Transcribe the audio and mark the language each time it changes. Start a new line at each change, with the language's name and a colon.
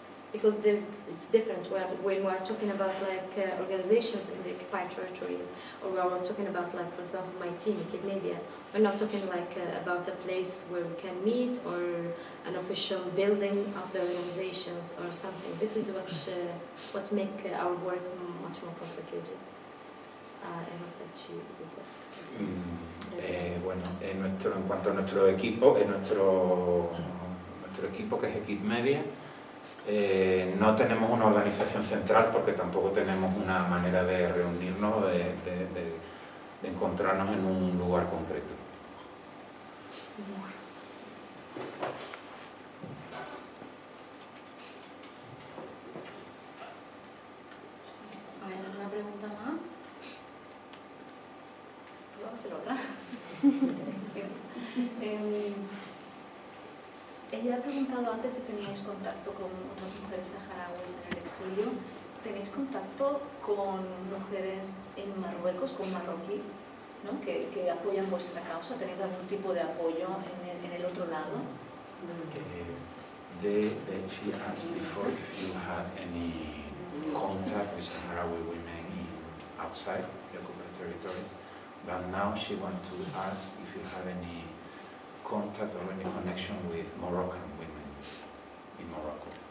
English: Because it's different when we are talking about organizations in the occupied territory, or we are talking about for example my team, Equipe Media. We're not talking about a place where we can meet or an official building of the organizations or something. This is what makes our work much more complicated. I hope that you got.
Spanish: Bueno, en cuanto a nuestro equipo, nuestro equipo, que es Equipe Media, no tenemos una organización central porque tampoco tenemos una manera de reunirnos o de encontrarnos en un lugar concreto. ¿Hay alguna pregunta más? ¿Puedo hacer otra? Sí. Ella ha preguntado antes si teníais contacto con otras mujeres saharauis en el exilio. ¿tenéis contacto con mujeres en Marruecos, con marroquíes, ¿no? que apoyan vuestra causa? ¿Tenéis algún tipo de apoyo en el otro lado?
English: She asked before if you had any contact with Saharaui women outside the occupied territories, but now she wants to ask if you have any contact or any connection with Moroccan women in Morocco.